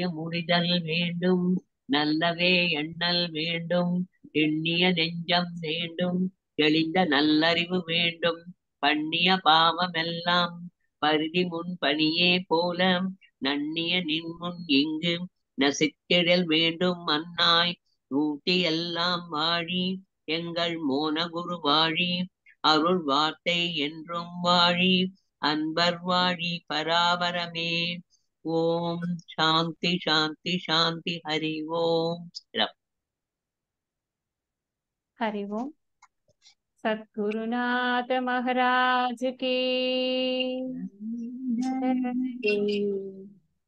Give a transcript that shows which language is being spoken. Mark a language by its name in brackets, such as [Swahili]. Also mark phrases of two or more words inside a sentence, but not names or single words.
[Tamil] முடிதல் வேண்டும் நல்லவே எண்ணல் வேண்டும் எண்ணிய நெஞ்சம் வேண்டும் தெளிந்த நல்லறிவு வேண்டும் பண்ணிய பாவமெல்லாம் பருதி முன் பணியே போல நன்னிய நின்முன் இங்கு நசித்திடல் வேண்டும் அன்னாய் ஊட்டி எல்லாம் வாழி எங்கள் மோனகுரு வாழி அருள் வார்த்தை என்றும் வாழி அன்பர் வாழி பராபரமே. ஓம் சாந்தி சாந்தி சாந்தி. ஹரி ஓம். [Hindi] हरि ओम. सद्गुरुनाथ महाराज की